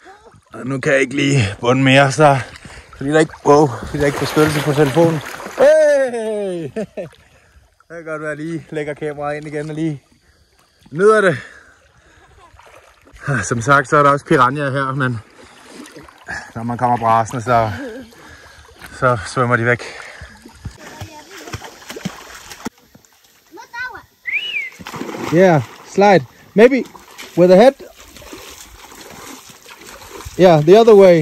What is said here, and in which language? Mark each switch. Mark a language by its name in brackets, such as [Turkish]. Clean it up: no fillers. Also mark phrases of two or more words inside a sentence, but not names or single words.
[Danish] Og nu kan jeg ikke lige bunde mere, så fordi der ikke beskyttelse på telefonen. Hey! Det kan godt være, at jeg lige lægger kameraet ind igen og lige nyder det. Som sagt, så er der også piranha her, men når man kommer brasende, så svømmer de væk. [English] Yeah, slide. Maybe with the head. Yeah, the other way.